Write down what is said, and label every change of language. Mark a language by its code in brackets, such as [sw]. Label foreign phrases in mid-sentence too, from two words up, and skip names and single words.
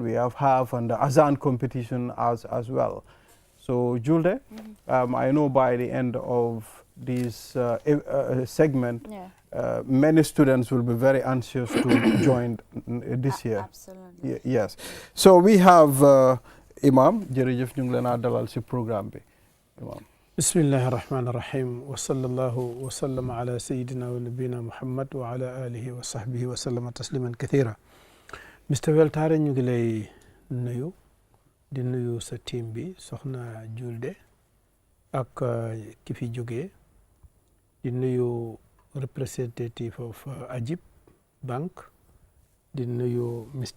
[en] We have half and the Azaan competition as well. So, Julde, I know by the end of this segment, many students will be very anxious to join this year. Absolutely. Yes. So we have Imam, [wo] jërëjëf ñu ngi leen a dalal si programme bi. Imam. [ar] بسم الله الرحمن الرحيم وصلى الله وسلم على سيدنا ونبينا محمد وعلى آله وصحبه وسلم تسليما كثيرا. [en] Mr. [wo] Weltare ñu ngi lay nuyu di nuyu sa team bi soxna Julde ak ki fi jógee di nuyu [en] representative of Ajib Bank [wo] di nuyu Mr.